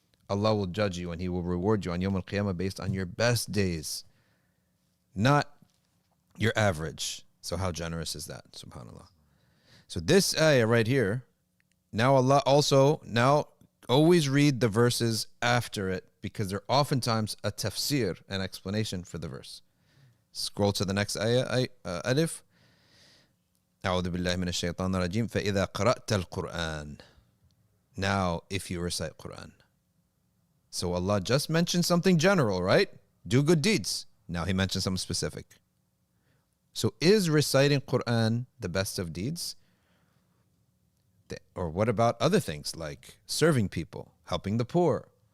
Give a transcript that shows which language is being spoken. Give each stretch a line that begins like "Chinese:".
English: Allah will judge you and He will reward you on Yawm al-Qiyamah based on your best days, not your average. So how generous is that? SubhanAllah. So this ayah right here, now Allah also, always read the verses after it because they're oftentimes a tafsir, an explanation for the verse. Scroll to the next ayah, alif.
Arabic: أعوذ بالله من الشيطان الرجيم فإذا قرأت القرآن.
English: Now, if you recite Qur'an. So Allah just mentioned something general, right? Do good deeds. Now He mentioned something specific. So is reciting Qur'an the best of deeds? Or what about other things like serving people, helping the poor?